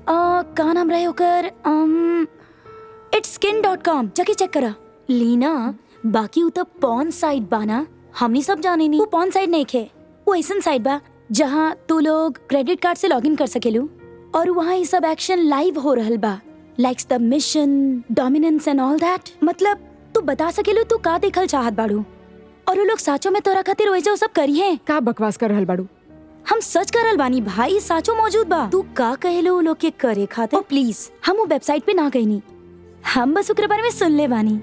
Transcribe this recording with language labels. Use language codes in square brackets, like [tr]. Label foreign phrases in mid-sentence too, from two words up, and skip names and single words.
[bho] का नाम रहे होकर itskin.com जाके चेक करा। लीना, बाकी उ तो [en] porn site [bho] बाना, हमनी सब जाने नी। वो [en] porn site [bho] नहीं खे, वो ऐसन साइट बा जहाँ तू लोग [en] credit card [bho] से लॉगिन कर सकेलू, और वहाँ ये सब [en] action live [bho] हो रहल बा, [en] like submission, dominance and all that. [bho] मतलब तू बता सकेलू तू का देखल चाहत बाड़ू, और वो लोग साचो में तोरा खातिर वही जो सब करी है। का बकवास कर रहल बाड़ू? हम सच करल बानी भाई, साचो मौजूद बा। तू का कहेलो वो लोग के करे खातिर? प्लीज, हम वो वेबसाइट पे ना गई नी, हम बस ओकरे बारे में सुन ले बानी।